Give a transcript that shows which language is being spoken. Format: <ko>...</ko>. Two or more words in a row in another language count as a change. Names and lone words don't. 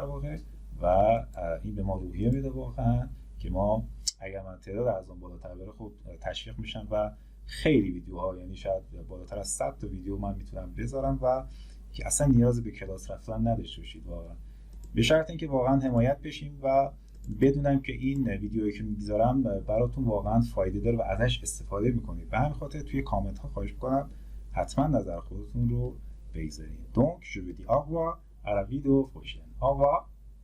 <fa>واقع و این به ما روحیه میده واقعا که ما اگر من تعداد اعضام بالاتر بره خب تشویق میشم و خیلی ویدیوها، یعنی شاید بالاتر از 100 تا ویدیو من میتونم بذارم و که اصلا نیاز به کلاس رفتن نداشته باشید واقعا، به شرط اینکه واقعا حمایت بشیم و بدونم که این ویدیویی که میذارم براتون واقعا فایده داره و ازش استفاده میکنید. به همین خاطر توی کامنت ها خواهش میکنم حتما نظر خودتون رو بگذارید.</fa> <fr>Donc je vous dis au revoir à la vidéo prochaine. Au revoir.</fr>